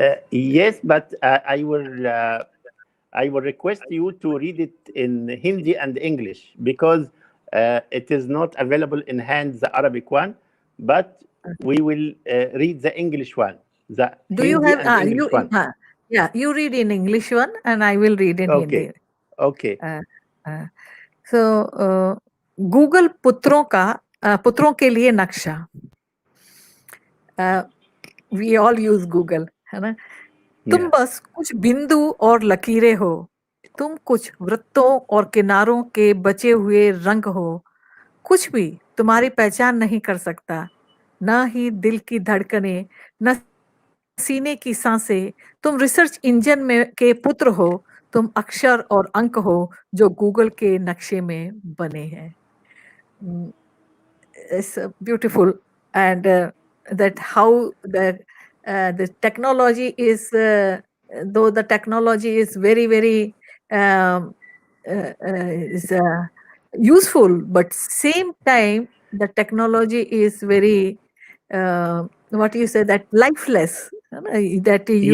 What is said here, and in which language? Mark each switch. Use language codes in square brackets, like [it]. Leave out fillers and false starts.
[en] Yes, but I will request you to read it in Hindi and English because it is not available in hand, the Arabic one, but we will read the English one, the Do you Hindi have and English one. yeah, you read in English one and I will read in Okay, Hindi. okay. [hi] Uh, uh, so Google पुत्रों के लिए नक्शा. [en] we all use Google, [hi] है ना. तुम [en] Yeah. [hi] बस कुछ बिंदु और लकीरें हो, तुम कुछ वृत्तों और किनारों के बचे हुए रंग हो. कुछ भी तुम्हारी पहचान नहीं कर सकता, न ही दिल की धड़कनें, न सीने की सांसें. तुम रिसर्च इंजन में के पुत्र हो, तुम अक्षर और अंक हो जो गूगल के नक्शे में बने हैं. [en] It's beautiful, and that how the technology is, though the technology is very very is useful, but same time the technology is very what you say, that lifeless, [hi] है ना, [en] that you